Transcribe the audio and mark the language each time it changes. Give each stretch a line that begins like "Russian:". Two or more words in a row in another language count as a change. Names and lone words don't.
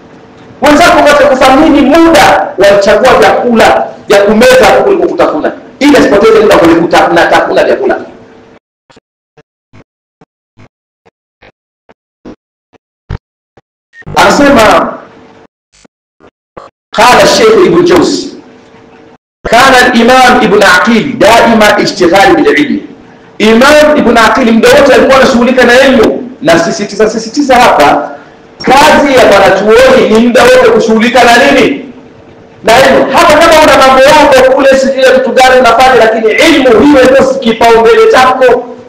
Swahili: Wenzako wote kuthamini muda, walichagua vyakula vya kumeza kuliko kutafuna, ili asipoteze muda kule kutafuna vyakula.
Arabic: Anasema قال الشيخ ابن جوزي كان الإمام ابن عقيل دائما اشتغال بالعلم.
Swahili: Imam Ibn Aqil mdote alikuwa anashughulika na elimu, na sisitiza hapa, kazi ya wanachuoni ni muda wote kushughulika na nini? Na elimu. Hata kama una mambo yako kule, sijile vitu gani unafanya, lakini elimu hiyo ndio kipaumbele chako.